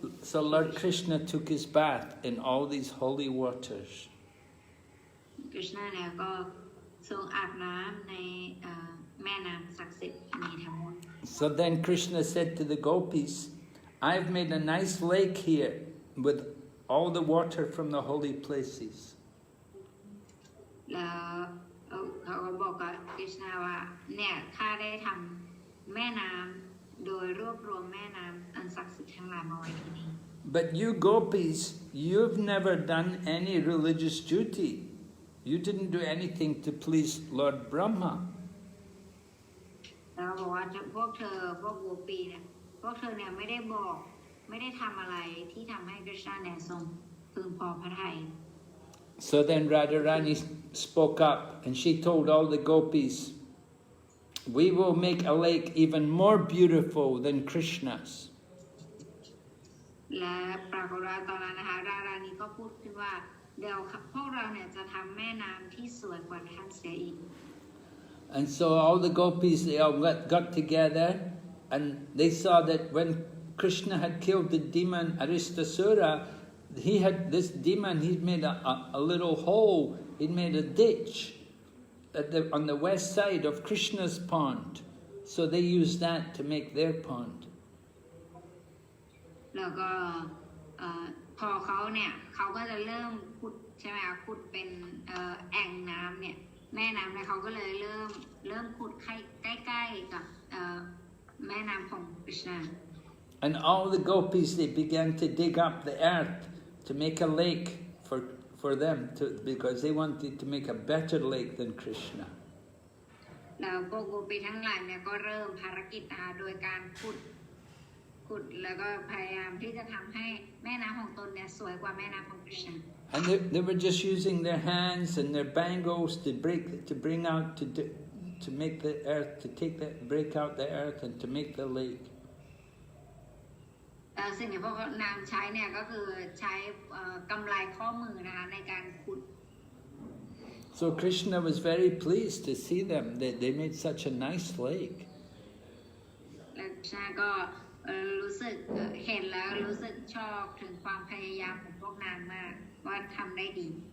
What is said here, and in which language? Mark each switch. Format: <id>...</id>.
<en>So Lord Krishna took his bath in all these holy waters.</en> <th>กฤษณะเนี่ยก็ทรงอาบน้ำในแม่น้ำศักดิ์สิทธิ์นี้ทั้งหมด</th> <en>So then Krishna said to the gopis, I've made a nice lake here with all the water from the holy places.</en> <th>แล้วเขาก็บอกกับกฤษณะว่าเนี่ยข้าได้ทำแม่น้ำโดยรวบรวมแม่น้ำอันศักดิ์สิทธิ์ทั้งหลายมาไว้ที่นี่</th> <en>But you gopis, you've never done any religious duty. You didn't do anything to please Lord Brahma.</en> <th>แล้วบอกว่าพวกโกปีเนี่ยพวกเธอเนี่ยไม่ได้ทำอะไรที่ทำให้กฤษณะเนี่ยทรงพึงพอพระทัย</th> <en>So then Radharani spoke up and she told all the gopis, we will make a lake even more beautiful than Krishna's.</en> <th>และปรากฏว่าตอนนั้นนะคะรารานีก็พูดขึ้นว่าเดี๋ยวพวกเราเนี่ยจะทำแม่น้ำที่สวยกว่าท่านเสียอีก</th> <en>And so all the gopis, they all got together and they saw that when Krishna had killed the demon Aristasura, this demon, he'd made a little hole, he'd made a ditch on the west side of Krishna's pond. So they used that to make their pond.</en> <th>แล้วก็พอเขาก็จะเริ่มขุดใช่ไหมคะขุดเป็นแอ่งน้ำเนี่ยแม่น้ำเนี่ยเขาก็เลยเริ่มขุดใกล้ๆกับแม่น้ำของกฤษณะ</th> <en>And all the gopis, they began to dig up the earth to make a lake for them, because they wanted to make a better lake than Krishna.</en> <th>แล้วพวกโกปีทั้งหลายเนี่ยก็เริ่มภารกิจโดยการขุด ขุดแล้วก็พยายามที่จะทำให้แม่น้ำของตนเนี่ยสวยกว่าแม่น้ำของ Krishna</th> <en>And they were just using their hands and their bangles to bring out to make the earth, break out the earth and to make the lake.</en> <th>สิ่งที่พวกนางใช้เนี่ยก็คือใช้กำไลข้อมือนะคะในการขุด</th> <en>So Krishna was very pleased to see them. They made such a nice lake.</en> <th>และKrishnaก็รู้สึกเห็นแล้วรู้สึกชอบถึงความพยายามของพวกนางมากว่าทำได้ดี</th>